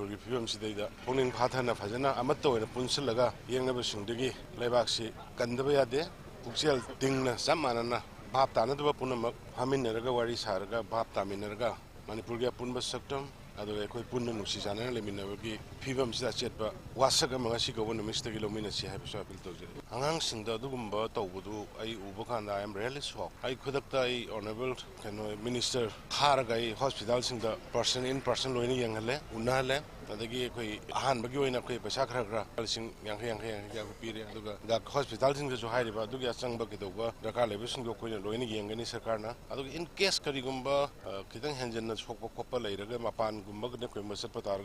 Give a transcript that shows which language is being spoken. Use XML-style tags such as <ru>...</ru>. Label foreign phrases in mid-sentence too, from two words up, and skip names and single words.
<mni>gi phibam sidaida pungning phathana phajana amatta oina punsilaga yengnaba singdagi leibak si kandaba yade pukchel tingna samanana bhap tanadaba punamak haminaraga wari saraga bhap taminaraga manipur gi punba saktam adu ekoi punna nusi jana leminabagi phibam sida chetba wasaga mangasi go numista gi lomina si haibsa apil tawjere angang singda dugumba tawbudu ai uba khanda</mni> <en>I am really shocked</en> <mni>ai khudakta ai</mni> <en>honorable minister</en> <mni>kharaga ai hospital singda</mni> <en>person in person</en> <mni>loini yanghale unale adagi koi ahan bagi oina koi paisa khara khara sing yang ya pire aduga da hospital sing jo hairiba aduga changba kidoba daka lebe sing go koi loini yangani sarkarna aduga</mni> <en>in case</en> <mni>karigumba kitang henjanna sokpa khoppa leiraga mapan gumba ne koi masat patarga</mni>